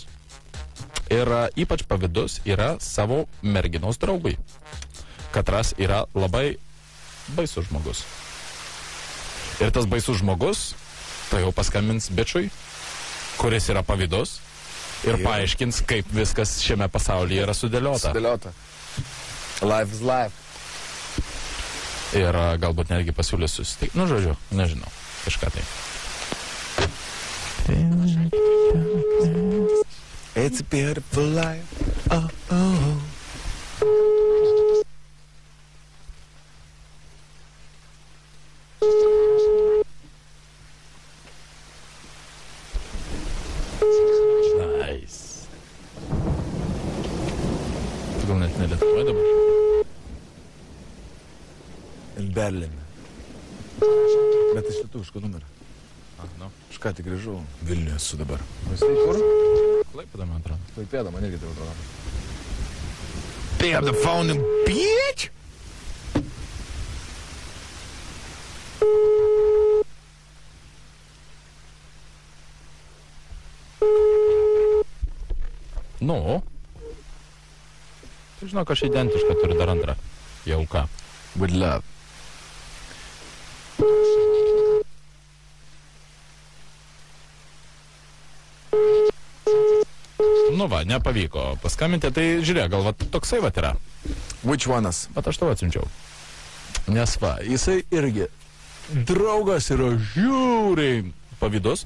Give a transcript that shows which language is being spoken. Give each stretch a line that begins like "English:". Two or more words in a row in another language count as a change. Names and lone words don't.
Lithuanian: Ir ypač pavydus yra savo merginos draugui. Katras yra labai baisus žmogus. Ir tas baisus žmogus, tai jau paskambins bičiui, kuris yra pavydus, ir paaiškins, kaip viskas šiame pasaulyje yra sudėliota.
English: Life is life.
Lithuanian: Ir galbūt netgi pasiūlys susitikti. Nu, žodžiu, nežinau. Kažką tai.
English: It's a beautiful life. Oh. Nice.
Lithuanian: Tu gal net nelietuvoje dabar?
English: In Berlin.
Lithuanian: Bet iš lietuviško numerio. Nu. Aš ką tik grįžau. Vilniuje esu dabar. Visai kur? Klaipėda, man atrodo. Klaipėda, man irgi tai atrodo.
English: Pick up the phone, bitch!
Lithuanian: Nu. Tai žinok, aš identišką turiu dar antrą. Jau ką.
English: With love.
Lithuanian: Nu va, nepavyko paskambinti, tai žiūrėk, gal va toksai va yra.
English: Which one'as?
Lithuanian: Bet aš tau atsiunčiau. Nes va, jisai irgi draugas yra žiūriai pavydus.